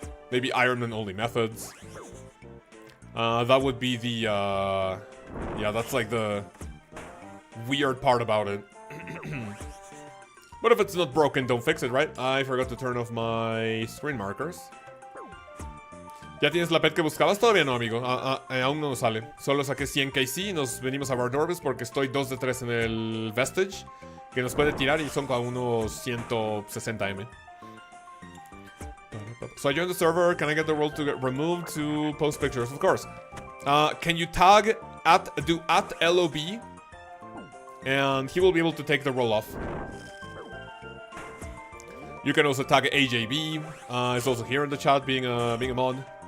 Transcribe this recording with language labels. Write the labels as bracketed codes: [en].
[en] Maybe Ironman only methods. That would be the, yeah, that's like the weird part about it. But if it's not broken, don't fix it, right? I forgot to turn off my screen markers. [es] ¿Ya tienes la pet que buscabas? Todavía no, amigo. Aún no nos sale. Solo saqué 100 KC y nos venimos a Vardorvis porque estoy 2 de 3 en el Vestige, que nos puede tirar y son como unos 160 M. [en] So I joined the server. Can I get the role to get removed to post pictures? Of course. Can you tag do at LOB, and he will be able to take the role off. You can also tag AJB. It's also here in the chat, being a mod.